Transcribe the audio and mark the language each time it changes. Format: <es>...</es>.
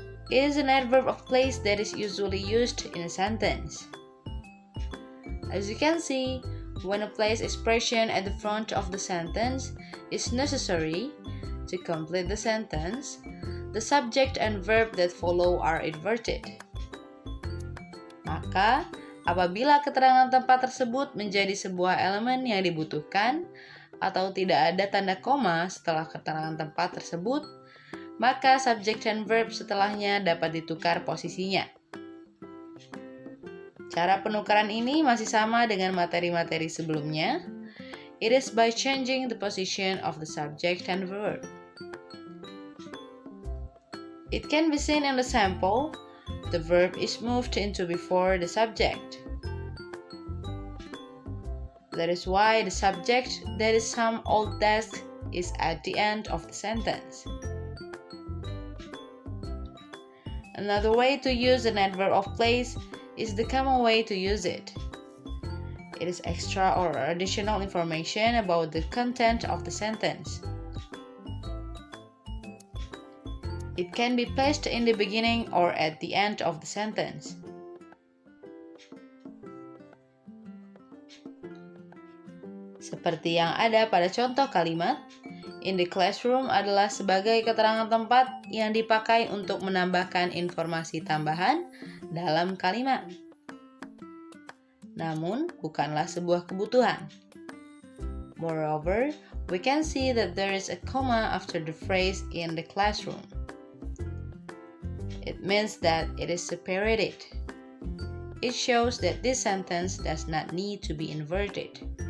<en>It is an adverb of place that is usually used in a sentence. As you can see, when a place expression at the front of the sentence is necessary to complete the sentence, the subject and verb that follow are inverted.</en> <id>Maka, apabila keterangan tempat tersebut menjadi sebuah elemen yang dibutuhkan atau tidak ada tanda koma setelah keterangan tempat tersebut, maka subject dan verb setelahnya dapat ditukar posisinya. Cara penukaran ini masih sama dengan materi-materi sebelumnya.</id> <en>It is by changing the position of the subject and verb. It can be seen in the sample. The verb is moved into before the subject. That is why the subject, that is some old desk, is at the end of the sentence. Another way to use an adverb of place is the common way to use it. It is extra or additional information about the content of the sentence. It can be placed in the beginning or at the end of the sentence.</en> <id>Seperti yang ada pada contoh kalimat,</id> <en>in the classroom</en> <id>adalah sebagai keterangan tempat yang dipakai untuk menambahkan informasi tambahan dalam kalimat. Namun, bukanlah sebuah kebutuhan.</id> <en>Moreover, we can see that there is a comma after the phrase in the classroom. It means that it is separated. It shows that this sentence does not need to be inverted.</en>